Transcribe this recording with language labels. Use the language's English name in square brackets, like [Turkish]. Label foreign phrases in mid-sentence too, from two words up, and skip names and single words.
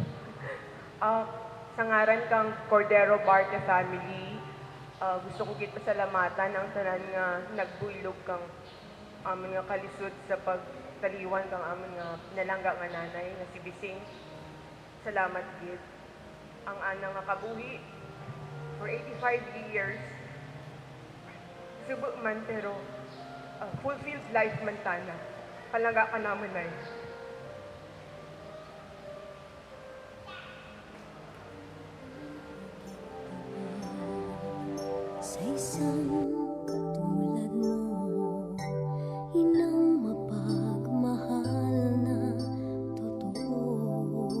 [Kinaray-a] Sa ngaran kang Cordero Barte family, gusto ko gid pasalamatan ang tanan nga nagbuylog kang amin nga kalisod sa pagtaliwan kang amin nga pinalangga nga nanay nga si Bising. Salamat gid. Ang ana nga kabuhi for 85 years. Subo man pero [English] fulfilled life [Kinaray-a] man tana. Palangga ka naman ay. [Filipino] Sa isang katulad mo, inang mapagmahal na totoo.